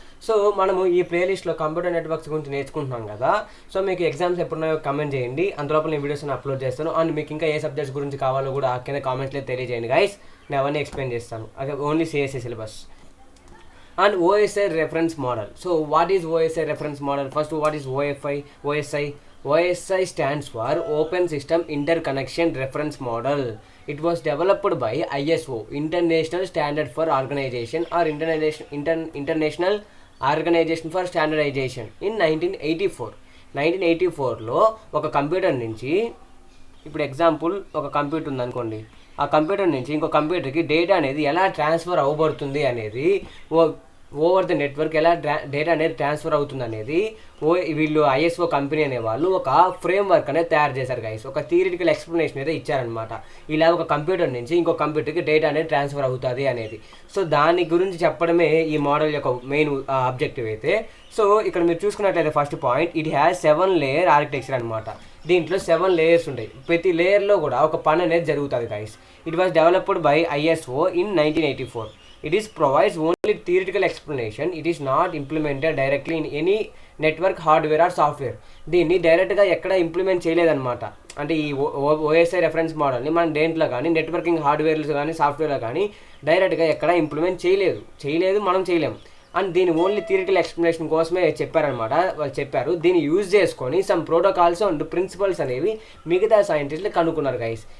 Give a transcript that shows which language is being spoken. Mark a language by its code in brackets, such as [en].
[te] So మనము ఈ ప్లేలిస్ట్లో కంప్యూటర్ నెట్వర్క్స్ గురించి నేర్చుకుంటున్నాం కదా. సో మీకు ఎగ్జామ్స్ ఎప్పుడున్నాయో కమెంట్ చేయండి, అందులోపల నేను వీడియోస్ని అప్లోడ్ చేస్తాను. అండ్ మీకు ఇంకా ఏ సబ్జెక్ట్స్ గురించి కావాలో కూడా కింద కామెంట్స్లో తెలియజేయండి గైస్, నేను అవన్నీ ఎక్స్ప్లెయిన్ చేస్తాను. అదే [en] Only CSC syllabus and OSI reference model. So what is OSI reference model? First, what is OSI? OSI stands for Open System Interconnection Reference Model. It was developed by ISO, International Standard for Organization, or International Organization for Standardization in 1984. [te] 1984లో ఒక computer నుంచి, ఇప్పుడు example ఒక computer ఉందనుకోండి, ఆ computer నుంచి ఇంకో కంప్యూటర్కి data అనేది ఎలా ట్రాన్స్ఫర్ అవ్వబడుతుంది అనేది, [en] over the network [te] ఎలా డేటా అనేది ట్రాన్స్ఫర్ అవుతుంది అనేది వీళ్ళు ఐఎస్ఓ కంపెనీ అనేవాళ్ళు ఒక ఫ్రేమ్ వర్క్ అనేది తయారు చేశారు గైస్. ఒక థియరిటికల్ ఎక్స్ప్లెనేషన్ అయితే ఇచ్చారనమాట. ఇలా ఒక కంప్యూటర్ నుంచి ఇంకో కంప్యూటర్కి డేటా అనేది ట్రాన్స్ఫర్ అవుతుంది అనేది. సో దాని గురించి చెప్పడమే ఈ మోడల్ యొక్క మెయిన్ ఆబ్జెక్టివ్ అయితే. సో ఇక్కడ మీరు చూసుకున్నట్లయితే first point, [en] it has 7 layer architecture [te] అనమాట. దీంట్లో 7 లేయర్స్ ఉంటాయి. ప్రతి లేయర్లో కూడా ఒక పని అనేది జరుగుతుంది guys. [en] It was developed by ISO in 1984. It is provides only theoretical explanation. It is not implemented directly in any network hardware or software. [te] దీన్ని డైరెక్ట్గా ఎక్కడ ఇంప్లిమెంట్ చేయలేదన్నమాట. అంటే ఈ ఓఎస్ఐ రెఫరెన్స్ మోడల్ని మనం దేంట్లో కానీ నెట్వర్కింగ్ హార్డ్వేర్స్ కానీ సాఫ్ట్వేర్లో కానీ డైరెక్ట్గా ఎక్కడ ఇంప్లిమెంట్ చేయలేదు, మనం చేయలేము. అండ్ దీని ఓన్లీ థియరిటికల్ ఎక్స్ప్లెనేషన్ కోసమే చెప్పారనమాట. వాళ్ళు చెప్పారు దీన్ని యూజ్ చేసుకొని [en] some protocols and principles [te] అనేవి మిగతా సైంటిస్టులు కనుక్కున్నారు గైస్.